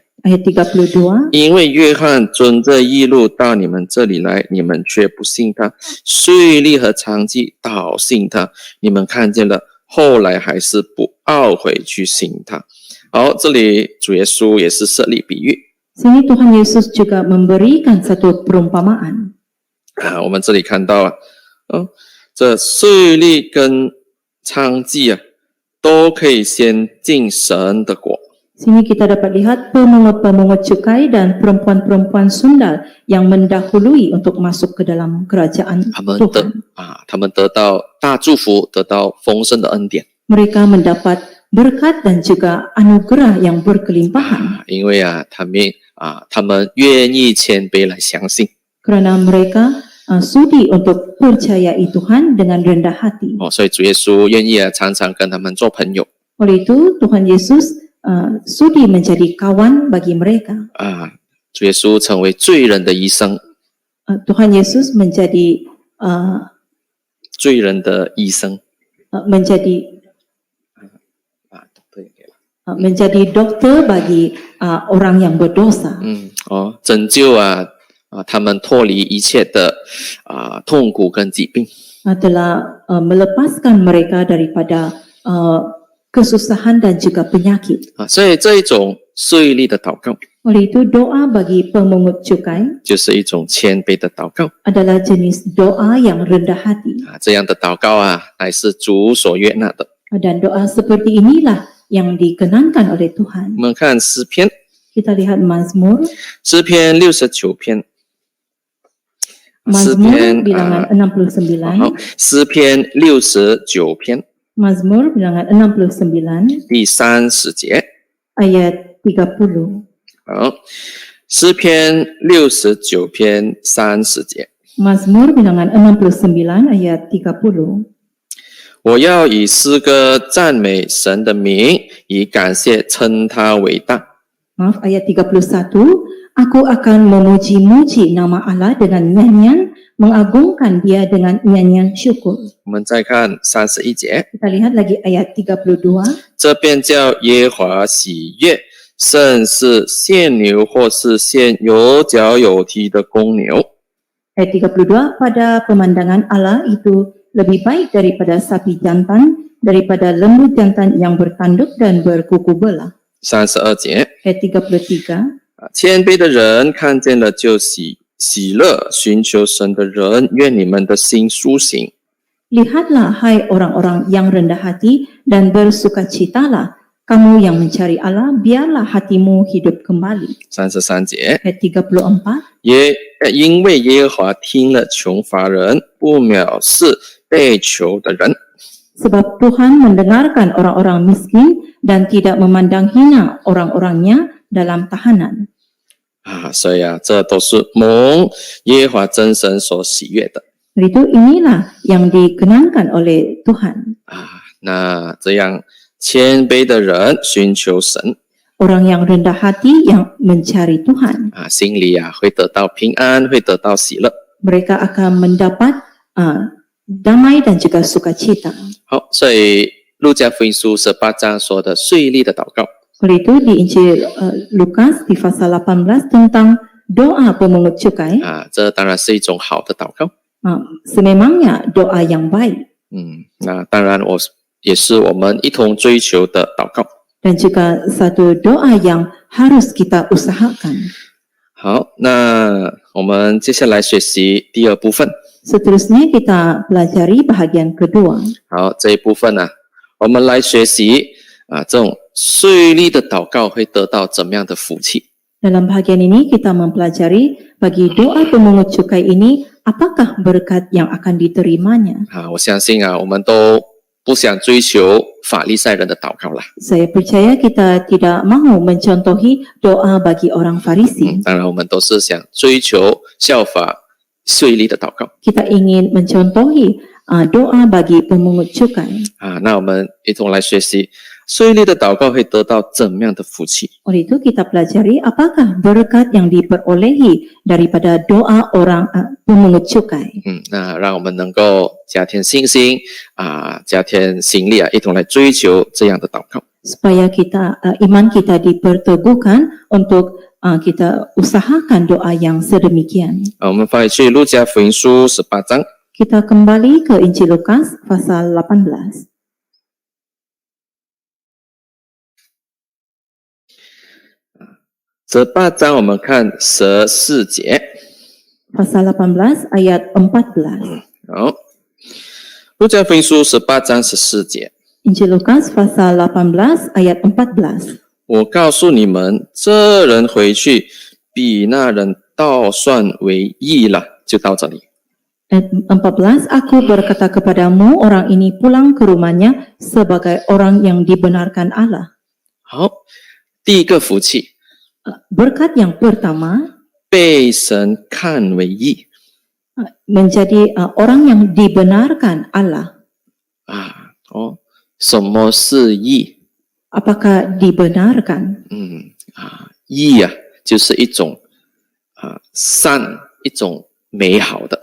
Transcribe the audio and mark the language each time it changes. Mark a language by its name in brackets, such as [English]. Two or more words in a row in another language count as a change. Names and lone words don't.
[Malay] Ayat 32. [Chinese] 因为约翰遵着义路到你们这里来，你们却不信他；税吏和娼妓倒信他，你们看见了，后来还是不懊悔去信他。好，这里主耶稣也是设立比喻。 [Malay] Sini Tuhan Yesus juga memberikan satu perumpamaan. [Chinese] 我们这里看到这税吏跟娼妓都可以先进神的国。 [Malay] Sini kita dapat lihat pemungut-pemungut cukai dan perempuan-perempuan sundal yang mendahului untuk masuk ke dalam kerajaan [Chinese] 他们得到大祝福，得到丰盛的恩典。 [Malay] Mereka mendapat berkat dan juga anugerah yang berkelimpahan. [Chinese] 因为他们愿意谦卑来相信。 [Malay] Kerana mereka sudi untuk percayai Tuhan dengan rendah hati. [Chinese] 所以主耶稣愿意常常跟他们做朋友。 [Malay] Oleh itu Tuhan Yesus sudi menjadi kawan bagi mereka. [Chinese] 主耶稣成为罪人的医生。 [Malay] Tuhan Yesus menjadi [Chinese] 罪人的医生。 [Malay] menjadi dokter bagi orang yang berdosa. [Chinese] 拯救他们脱离一切的痛苦跟疾病。 [Malay] Telah melepaskan mereka daripada kesusahan dan juga penyakit. [Chinese] 所以这一种税吏的祷告 [Malay] Oleh itu doa bagi pemungut cukai [Chinese] 就是一种谦卑的祷告。 [Malay] adalah jenis doa yang rendah hati. [Chinese] 这样的祷告乃是主所悦纳的。 [Malay] Dan doa seperti inilah yang dikenankan oleh Tuhan. [Chinese] 我们看诗篇， [Malay] Kita lihat Mazmur. [Chinese] 诗篇69篇。 [Malay] Mazmur bilangan 69. [Chinese] 好，诗篇69篇 [Malay] Mazmur bilangan 69 [Chinese] 第30节。 [Malay] ayat 30. [Chinese] 好，诗篇69篇30节。 [Malay] Mazmur bilangan 69 ayat 30. [Chinese] 我要以诗歌赞美神的名，以感谢称他伟大。 [Malay] Maaf, ayat 31. Aku akan memuji-muji nama Allah dengan nyanyian, mengagungkan Dia dengan nyanyian syukur. [Chinese] 我们再看31节， [Malay] Kita lihat lagi ayat 32. [Chinese] 这便叫耶和华喜悦，胜是献牛或是献有角有蹄的公牛。 [Malay] Ayat 32. Pada pemandangan Allah itu lebih baik daripada sapi jantan, daripada lembu jantan yang bertanduk dan berkuku belah. [Chinese] 32 节， [Malay] Ayat 33. [Chinese] 谦卑的人看见了就喜乐，寻求神的人，愿你们的心苏醒。 [Malay] Lihatlah hai orang-orang yang rendah hati dan bersukacitalah, kamu yang mencari Allah, biarlah hatimu hidup kembali. [Chinese] 33 节， [Malay] Ayat 34, [Chinese] 因为耶和华听了穷乏人，不藐视被囚的人。 [Malay] sebab Tuhan mendengarkan orang-orang miskin dan tidak memandang hina orang-orangnya dalam tahanan. [Chinese] 所以这都是蒙耶和华真神所喜悦的。 [Malay] Itu inilah yang dikenankan oleh Tuhan. [Chinese] 那这样谦卑的人寻求神 [Malay] Orang yang rendah hati yang mencari Tuhan, [Chinese] 心里会得到平安，会得到喜乐。 [Malay] mereka akan mendapat damai dan juga sukacita. [Chinese] 好，所以路加福音书18章说的税吏的祷告 [Malay] Oleh itu di Injil Lukas di pasal 18 tentang doa pemungut cukai, [Chinese] 这当然是一种好的祷告。 [Malay] sememangnya doa yang baik [Chinese] 那当然也是我们一同追求的祷告。 [Malay] dan juga satu doa yang harus kita usahakan. [Chinese] 好，那我们接下来学习第二部分。 [Malay] Seterusnya kita pelajari bahagian kedua. [Chinese] 好，这一部分我们来学习这种税吏的祷告会得到怎么样的福气。 [Malay] Dalam bahagian ini kita mempelajari bagi doa pemungut cukai ini apakah berkat yang akan diterimanya. [Chinese] 我相信我们都不想追求法利赛人的祷告啦。 [Malay] Saya percaya kita tidak mahu mencontohi doa bagi orang Farisi. [Chinese] 当然我们都是想追求效法税吏的祷告。 [Malay] Kita ingin mencontohi doa bagi pemungut cukai. [Chinese] 那我们一同来学习税吏的祷告会得到怎么样的福气。 [Malay] Oleh itu kita pelajari apakah berkat yang diperolehi daripada doa orang pemungut cukai. [Chinese] 那让我们能够加添信心加添心力一同来追求这样的祷告。 [Malay] Supaya kita iman kita diperteguhkan untuk kita usahakan doa yang sedemikian. [Chinese] 我们翻去路加福音书18章。 [Malay] Kita kembali ke Injil Lukas pasal 18. [Chinese] 18 章我们看14节。 [Malay] Pasal 18 ayat 14. [Chinese] 好，路加福音书18章14节。 [Malay] Injil Lukas pasal 18 ayat 14. [Chinese] 我告诉你们，这人回去比那人倒算为义了。就到这里。 [Malay] Ayat 14, aku berkata kepadamu, orang ini pulang ke rumahnya sebagai orang yang dibenarkan Allah. [Chinese] 好，第一个福气， [Malay] Berkat yang pertama, [Chinese] 被神看为义 [Malay] menjadi orang yang dibenarkan Allah. [Chinese] 什么是义？ [Malay] Apakah dibenarkan? [Chinese] 义就是一种善，一种美好的。